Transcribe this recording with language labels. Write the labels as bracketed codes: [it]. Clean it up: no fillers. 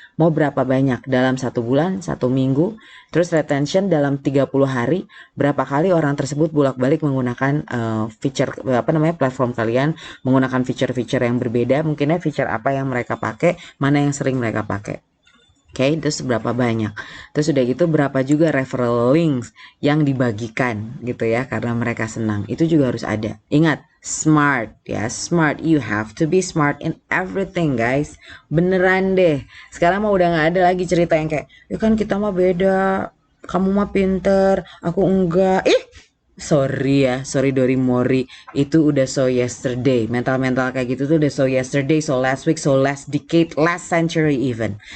[id] Mau berapa banyak dalam 1 bulan, 1 minggu, terus retention dalam 30 hari, berapa kali orang tersebut bolak-balik menggunakan platform kalian, menggunakan feature-feature yang berbeda, mungkinnya feature apa yang mereka pakai, mana yang sering mereka pakai. Oke, terus berapa banyak. Terus udah gitu berapa juga referral links yang dibagikan gitu ya, karena mereka senang. Itu juga harus ada. Ingat, smart ya, smart. [en] You have to be smart in everything guys. [id] Beneran deh. Sekarang mah udah gak ada lagi cerita yang kayak, ya kan kita mah beda, kamu mah pinter, aku enggak. Sorry Dori Mori, itu udah so yesterday. Mental-mental kayak gitu tuh udah so yesterday, so last week, so last decade, last century even.